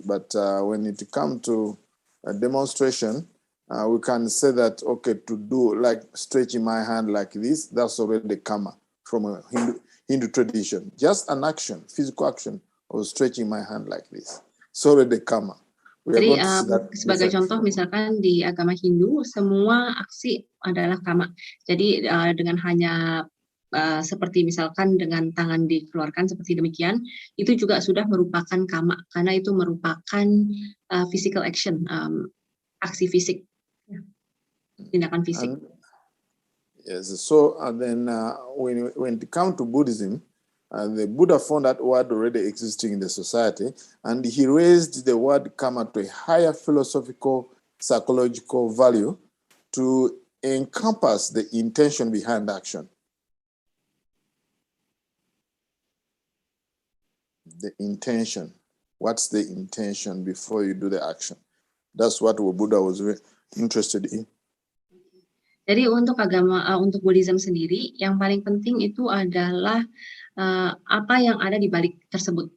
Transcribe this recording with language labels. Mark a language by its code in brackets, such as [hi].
[en] But when it comes to a demonstration, we can say that, okay, to do like stretching my hand like this, that's already karma from a Hindu tradition. Just an action, physical action of stretching my hand like this. It's already karma. [id] Jadi sebagai contoh misalkan di agama Hindu semua aksi adalah karma. Jadi dengan hanya seperti misalkan dengan tangan dikeluarkan seperti demikian, itu juga sudah merupakan karma karena itu merupakan [en] physical action, [id] aksi fisik, tindakan fisik. [en] Yes. So then when it comes to Buddhism, the Buddha found that word already existing in the society, and he raised the word karma to a higher philosophical, psychological value to encompass the intention behind action. The intention. What's the intention before you do the action? That's what Buddha was interested in. [id] Jadi untuk Buddhism sendiri, yang paling penting itu adalah apa yang ada di balik tersebut.